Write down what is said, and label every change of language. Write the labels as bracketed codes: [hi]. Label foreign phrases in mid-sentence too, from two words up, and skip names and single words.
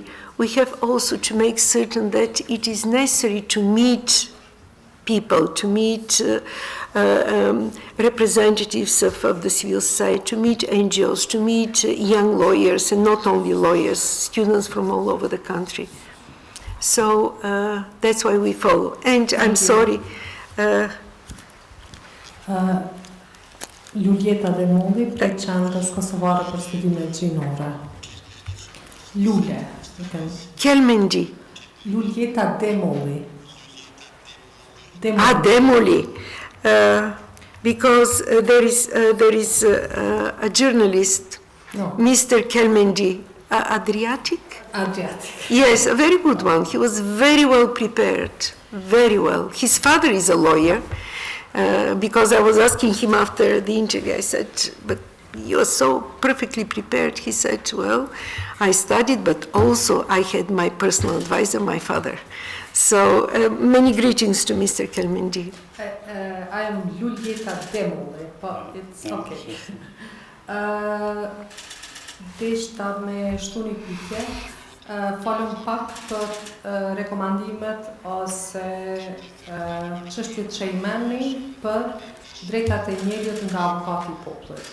[en] We have also to make certain that it is necessary to meet people, to meet representatives of the civil society, to meet NGOs, to meet young lawyers, and not only lawyers, students from all over the country. So that's why we follow. And I'm sorry. [sq] Luljeta dhe Molli, prej qendrës kosovare për studime gjinore. Lule. Kelmendi. Luljeta dhe Molli. Demoli. [en] Because there is a journalist, no. Mr. Kelmendi, Adriatic? Adriatic. Yes, a very good one. He was very well prepared, very well. His father is a lawyer, because I was asking him after the interview, I said, but you are so perfectly prepared. He said, well, I studied, but also I had my personal advisor, my father. So many greetings to Mr. Kelmendi. I am Luljeta Demole, but it's okay. [sq] Deshta me shtu një pyetje, falem pak për rekomandimet ose çështjet që i merrni për drejtat e njeriut nga avokati i popullit.